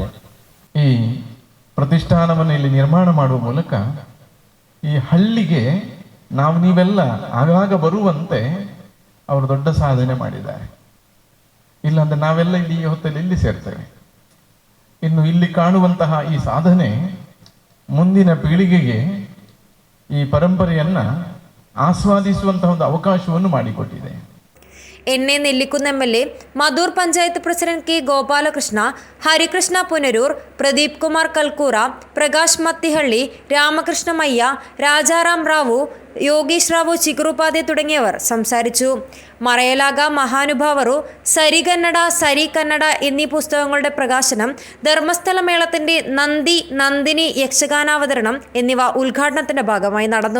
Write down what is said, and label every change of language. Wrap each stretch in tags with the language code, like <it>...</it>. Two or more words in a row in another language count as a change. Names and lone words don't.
<kn>ಈ ಪ್ರತಿಷ್ಠಾನವನ್ನು ಇಲ್ಲಿ ನಿರ್ಮಾಣ ಮಾಡುವ ಮೂಲಕ ಈ ಹಳ್ಳಿಗೆ ನೀವೆಲ್ಲ ಆಗಾಗ ಬರುವಂತೆ ಅವರು ದೊಡ್ಡ ಸಾಧನೆ ಮಾಡಿದ್ದಾರೆ. ಇಲ್ಲಾಂದ್ರೆ ನಾವೆಲ್ಲ ಇಲ್ಲಿ ಈ ಹೊತ್ತಲ್ಲಿ ಇಲ್ಲಿ ಸೇರ್ತೇವೆ. ಇನ್ನು ಇಲ್ಲಿ ಕಾಣುವಂತಹ ಈ ಸಾಧನೆ ಮುಂದಿನ ಪೀಳಿಗೆಗೆ ಈ ಪರಂಪರೆಯನ್ನ ആസ്വാദിಸುವಂತಹ ಒಂದು ಅವಕಾಶವನ್ನು ಮಾಡಿಕೊಟ್ಟಿದೆ.</kn> <ml>എന്നെ നെല്ലിക്കുന്ന MLA, മധൂർ പഞ്ചായത്ത് പ്രസിഡന്റ് K. ഗോപാലകൃഷ്ണ, ഹരികൃഷ്ണ പുനരൂർ, പ്രദീപ് കുമാർ കൽക്കൂറ, പ്രകാശ് മത്തിഹള്ളി, രാമകൃഷ്ണ മയ്യ, രാജാറാം റാവു, യോഗീഷ് റാവു ചിക്കുറുപാതെ തുടങ്ങിയവർ സംസാരിച്ചു. മറയലാക മഹാനുഭാവറു, സരി കന്നഡ എന്നീ പുസ്തകങ്ങളുടെ പ്രകാശനം, ധർമ്മസ്ഥല മേളത്തിന്റെ നന്ദി നന്ദിനി യക്ഷഗാനാവതരണം എന്നിവ ഉദ്ഘാടനത്തിന്റെ ഭാഗമായി നടന്നു.</ml>